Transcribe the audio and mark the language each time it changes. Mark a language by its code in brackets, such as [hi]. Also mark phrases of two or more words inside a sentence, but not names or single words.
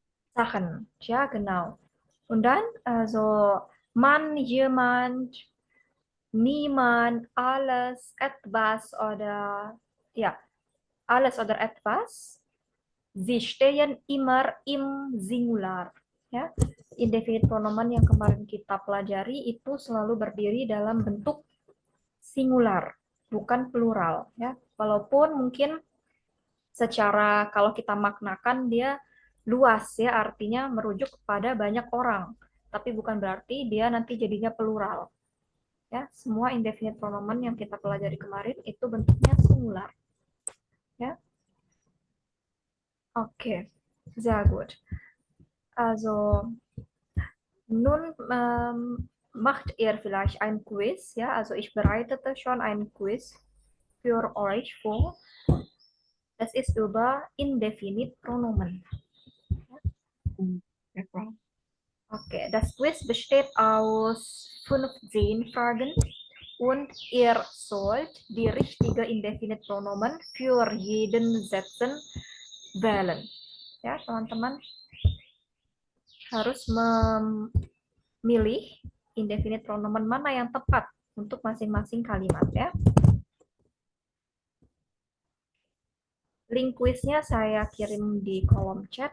[de] Sachen. Ja, genau. Und dann, also, man, jemand, niemand, alles, etwas oder, ja, alles oder etwas. Sie stehen immer im Singular. [id] Ya, [de] indefinite pronomen [id] yang kemarin kita pelajari itu selalu berdiri dalam bentuk singular, bukan plural. Ya, walaupun mungkin secara kalau kita maknakan dia luas ya, artinya merujuk kepada banyak orang, tapi bukan berarti dia nanti jadinya plural. Ya, semua [de] indefinite pronomen [id] yang kita pelajari kemarin itu bentuknya singular. Ya, oke, [de] sehr gut. Also nun macht ihr vielleicht ein Quiz, ja? Also ich bereitete schon ein Quiz für euch vor. Das ist über Indefinite Pronomen. Ja, Frau. Okay, das Quiz besteht aus 15 Fragen und ihr sollt die richtige Indefinite Pronomen für jeden Sätzen wählen. [id] Ya, teman-teman harus memilih [de] indefinite pronomen [id] mana yang tepat untuk masing-masing kalimat ya. Link quiznya saya kirim di kolom chat.